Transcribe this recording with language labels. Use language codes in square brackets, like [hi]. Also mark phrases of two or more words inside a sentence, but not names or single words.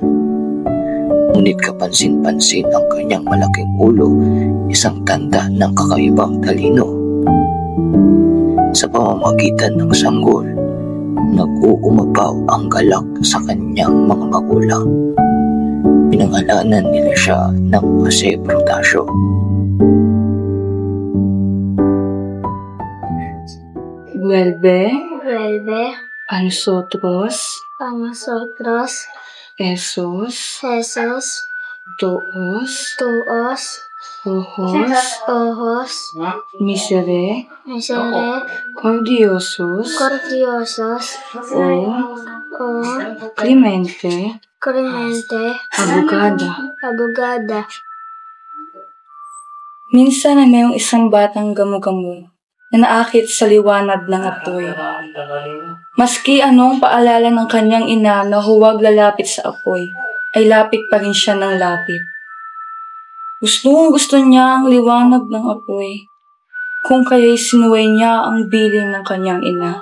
[tl] Ngunit kapansin-pansin ang kanyang malaking ulo, isang tanda ng kakaibang talino. Sa pamamagitan ng sanggol, nag-uumapaw ang galak sa kanyang mga magulang. Pinangalanan nila siya ng Jose Protasio. [es] Vuelve a a nosotros, esos dos ojos miserere cordiosos o Clemente Abogada. [tl] Minsan na mayroong isang batang gamo-gamo na naakit sa liwanag ng apoy. Maski anong paalala ng kanyang ina na huwag lalapit sa apoy, ay lapit pa rin siya ng lapit. Gusto niya ang liwanag ng apoy, kung kaya'y sinuway niya ang biling ng kanyang ina.